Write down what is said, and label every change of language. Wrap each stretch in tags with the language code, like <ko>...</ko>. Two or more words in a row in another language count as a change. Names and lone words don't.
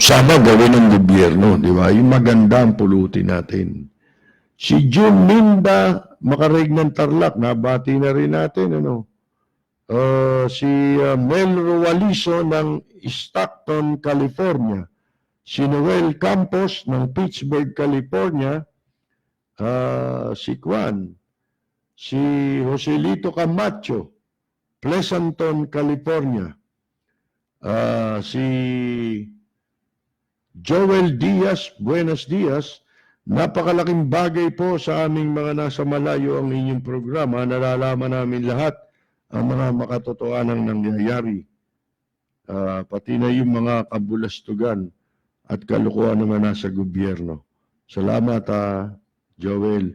<tl>Sana gawin ng gobyerno, di ba? Yung maganda ang pulutin natin. Si June Minda, makarig ng Tarlac, nabati na rin natin, si Mel Rualiso ng Stockton, California. Si Noel Campos ng Pittsburgh, California. Si Juan. Si Joselito Camacho, Pleasanton, California. Si Joel Diaz,</tl> <es>Buenos Dias.</es> <tl>Napakalaking bagay po sa aming mga nasa malayo ang inyong programa. Nalalaman namin lahat ang mga makatotohanang nangyayari. Pati na yung mga kabulastugan at kalukuhan naman nasa gobyerno. Salamat, Joel.</tl>